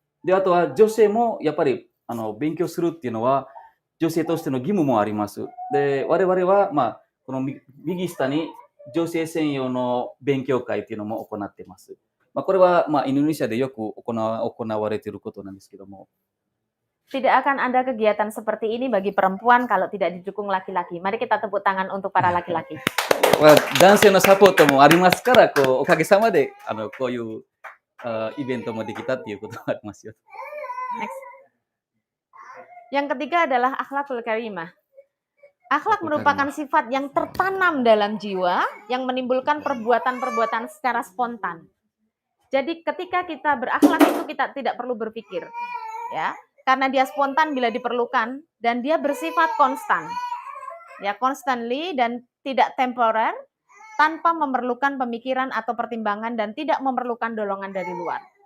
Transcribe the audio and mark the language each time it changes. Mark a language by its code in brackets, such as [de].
[ja] で、あとは女性もやっぱり勉強するっていうのは女性としての義務もあります。で、我々は、この右下に女性専用の勉強会っていうのも行っています。これは、インドネシアでよく行われていることなんですけども。 [id] Tidak akan ada kegiatan seperti ini bagi perempuan kalau tidak didukung laki-laki. Mari kita tepuk tangan untuk para laki-laki. [ja] 男性のサポートもありますから、おかげさまでこういうイベントもできたっていうことがありますよ。 [en] Next. [id] Yang ketiga adalah akhlakul karimah. Akhlak merupakan sifat yang tertanam dalam jiwa yang menimbulkan perbuatan-perbuatan secara spontan. Jadi ketika kita berakhlak itu kita tidak perlu berpikir, ya, karena dia spontan bila diperlukan dan dia bersifat konstan, ya, constantly dan tidak temporer, tanpa memerlukan pemikiran atau pertimbangan dan tidak memerlukan dorongan dari luar.